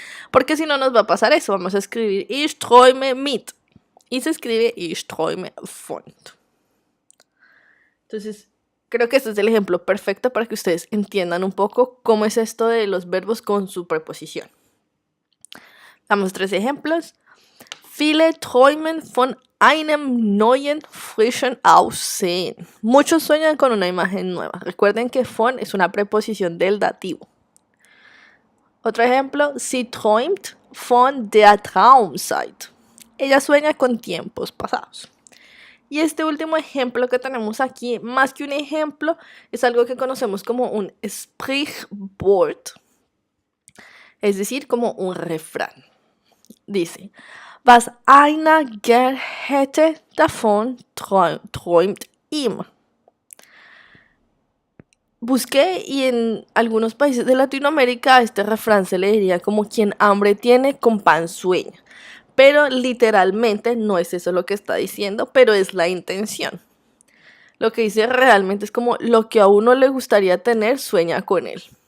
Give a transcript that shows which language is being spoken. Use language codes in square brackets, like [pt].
[es] Porque si no nos va a pasar eso. Vamos a escribir [de] ich träume mit. [es] Y se escribe ich träume von. Entonces, creo que este es el ejemplo perfecto para que ustedes entiendan un poco cómo es esto de los verbos con su preposición. Damos 3 ejemplos. [de] Viele träumen von einem neuen, frischen Aussehen. [es] Muchos sueñan con una imagen nueva. Recuerden que von es una preposición del dativo. Otro ejemplo. [de] Sie träumt von der Traumzeit. [es] Ella sueña con tiempos pasados. Y este último ejemplo que tenemos aquí, más que un ejemplo, es algo que conocemos como un Sprichwort, es decir, como un refrán. Dice, [de] was einer gern hätte, davon träumt ihm. [es] Busqué y en algunos países de Latinoamérica este refrán se le diría como quien hambre tiene, con pan sueña. Pero literalmente no es eso lo que está diciendo, pero es la intención. Lo que dice realmente es como lo que a uno le gustaría tener, sueña con él.